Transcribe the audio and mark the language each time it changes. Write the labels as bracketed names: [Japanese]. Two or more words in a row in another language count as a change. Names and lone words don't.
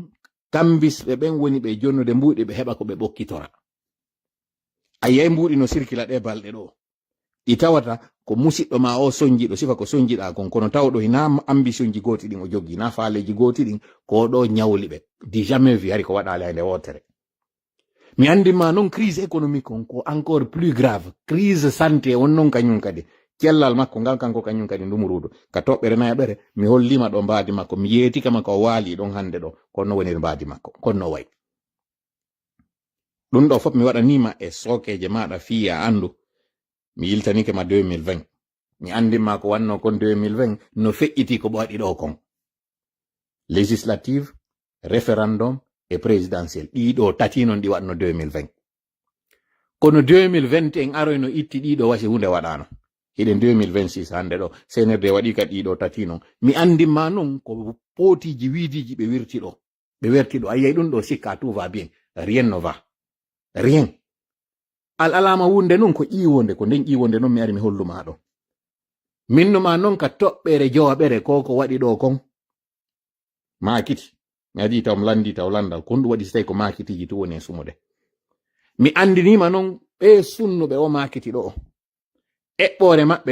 [Fula] kambisɓe ɓen woni ɓe jonnude mbuɗi ɓe heɓa ko ɓe ɓokkitora a yiyay mbuɗi no circula ɗe balɗe ɗo ɗi tawata ko musidɗo ma o soñjiɗo sifa ko soñjiɗa kon kono tawɗo hina ambition ji goti ɗin o joggi na faaleji goti ɗin ko ɗo ñawli ɓe di [French] jamais vu [Fula] hari ko waɗali hande wotere mi andima noon [French] crise économique [Fula] on ko [French] encore plus grave crise santé [Fula] on noon kañum kadi cellal makko ngal kanko kañum kadi ndumurudo ka toɓɓere nayaɓere mi hollima ɗo mbaadi makko mi yeeti kama ko waali ɗon hande ɗo kono woni mbaadi makko konno wayi ɗum ɗo fof mi waɗanima e sokeje maɗa fiya andu mi yiltanike ma 2020 mi andima ko wanno kon 2020 no feƴƴiti ko ɓwaɗi ɗo kon [French] législative référendum [Fula] e présidentiel ɗiɗo tati non ɗi waɗno 2020 kono 2020 en aroyno itti ɗiɗo wasi hunde waɗano hiɗen 2026 hande ɗo senerde waɗi ka ɗiɗo tati non mi andima non ko potiji wiidiji ɓe werti ɗo ayyay ɗum ɗo sikka [French] tout va bien rien ne va rien [Fula] alama wunde non ko ƴiwonde ko nden ƴiwonde non mi ari mi holluma ɗo minnuma non ka toɓɓere jowaɓere ko waɗi ɗo kon makiti mi adi taw mi landi taw landal kon ɗum waɗi so tawi ko makitiji to woni e sumude mi andinima non ɓe sunnuɓe o makiti ɗo eɓɓore maɓɓe